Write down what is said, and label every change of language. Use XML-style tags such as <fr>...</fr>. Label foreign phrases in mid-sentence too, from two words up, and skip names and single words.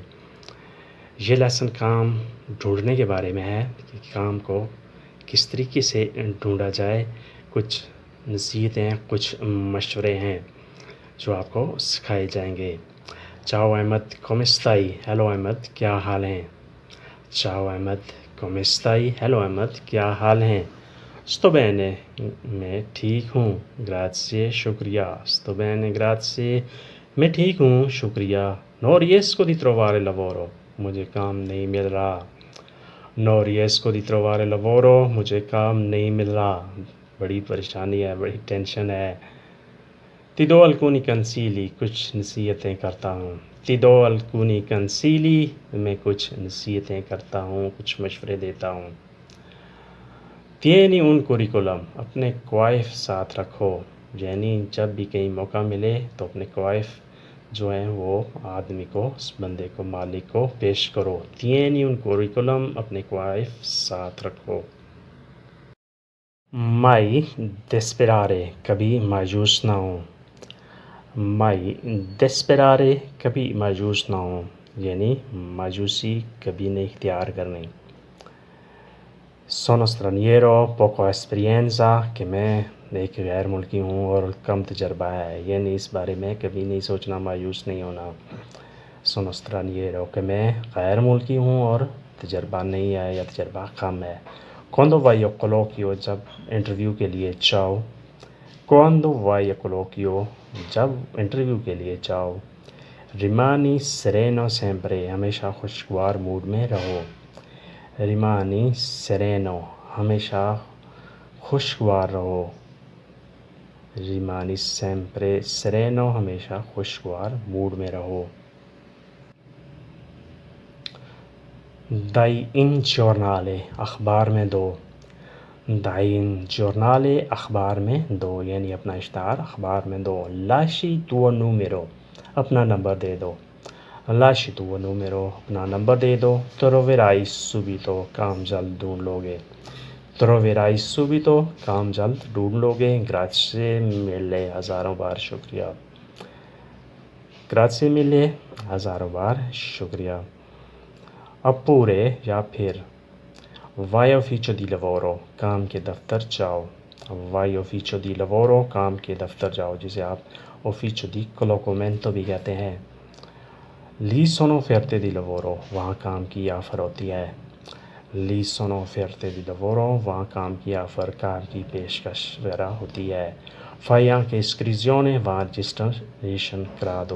<ur>یہ لیسن کام ڈھونڈنے کے بارے میں ہے کہ کام کو کس طریقے سے ڈھونڈا جائے۔ کچھ نصیحتیں، کچھ مشورے ہیں جو آپ کو سکھائے جائیں گے۔</ur> <it>Ciao Ahmed come stai,</it> <ur>ہیلو احمد کیا حال ہیں؟</ur> <it>Ciao Ahmed come stai,</it> <ur>ہیلو احمد کیا حال ہیں؟</ur> <it>sto bene،</it> <ur>میں ٹھیک ہوں، گراتسیے شکریہ۔</ur> <it>sto bene grazie،</it> <ur>میں ٹھیک ہوں شکریہ۔</ur> <it>non riesco di trovare lavoro،</it> <ur>مجھے کام نہیں مل رہا۔</ur> <it>non riesco di trovare lavoro،</it> <ur>مجھے کام نہیں مل رہا۔ بڑی پریشانی ہے، بڑی ٹینشن ہے۔</ur> <it>ti do alcuni consigli،</it> <ur>کچھ نصیحتیں کرتا ہوں۔</ur> <it>ti do alcuni consigli،</it> <ur>میں کچھ نصیحتیں کرتا ہوں، کچھ مشورے دیتا ہوں۔</ur> <it>tieni un curriculum،</it> <ur>اپنے کوائف ساتھ رکھو، یعنی جب بھی کہیں موقع ملے تو اپنے کوائف جو ہیں وہ آدمی کو، اس بندے کو، مالک کو پیش کرو۔</ur> <it>tieni un curriculum،</it> <ur>اپنے کوائف ساتھ رکھو۔</ur> <it>mai desperare،</it> <ur>کبھی مایوس نہ ہوں۔</ur> <it>mai desperare،</it> <ur>کبھی مایوس نہ ہوں، یعنی مایوسی کبھی نہیں اختیار کرنی۔</ur> <it>sono straniero poco esperienza،</it> <ur>کہ میں ایک غیر ملکی ہوں اور کم تجربہ ہے، یعنی اس بارے میں کبھی نہیں سوچنا، مایوس نہیں ہونا۔</ur> <it>sono straniero،</it> <ur>کہ میں غیر ملکی ہوں اور تجربہ نہیں ہے یا تجربہ کم ہے۔</ur> <it>quando vai a colloquio،</it> <ur>جب انٹرویو کے لیے جاؤ۔</ur> <it>quando vai a colloquio،</it> <ur>جب انٹرویو کے لیے جاؤ۔</ur> <it>rimani sereno sempre،</it> <ur>ہمیشہ خوشگوار موڈ میں رہو۔</ur> <it>rimani sereno،</it> <ur>ہمیشہ خوشگوار رہو۔</ur> <it>rimani sempre sereno،</it> <ur>ہمیشہ خوشگوار موڈ میں رہو۔</ur> <it>dai in giornale،</it> <ur>اخبار میں دو۔</ur> <it>dai in giornale،</it> <ur>اخبار میں دو، یعنی اپنا اشتہار اخبار میں دو۔</ur> <it>lasci tuo numero،</it> <ur>اپنا نمبر دے دو۔</ur> <it>lasci tuo numero،</it> <ur>اپنا نمبر دے دو۔</ur> <it>troverai subito،</it> <ur>کام جلد ڈھونڈ لو گے۔</ur> <it>troverai subito،</it> <ur>کام جلد ڈھونڈ لو گے۔</ur> <it>grazie mille،</it> <ur>ہزاروں بار شکریہ۔</ur> <it>grazie mille،</it> <ur>ہزاروں بار شکریہ۔</ur> <it>oppure،</it> <ur>یا پھر</ur> <it>vai all'ufficio di lavoro،</it> <ur>کام کے دفتر جاؤ۔</ur> <it>vai all'ufficio di lavoro،</it> <ur>کام کے دفتر جاؤ، جسے آپ</ur> <it>ufficio di collocamento</it> <ur>بھی کہتے ہیں۔</ur> <it>lì sono offerte di lavoro،</it> <ur>وہاں کام کی آفر ہوتی ہے۔</ur> <it>lì sono offerte di lavoro،</it> <ur>وہاں کام کی آفر، کام کی پیشکش وغیرہ ہوتی ہے۔</ur> <it>fai anche iscrizione،</it> <ur>وہاں رجسٹریشن کرا دو۔</ur>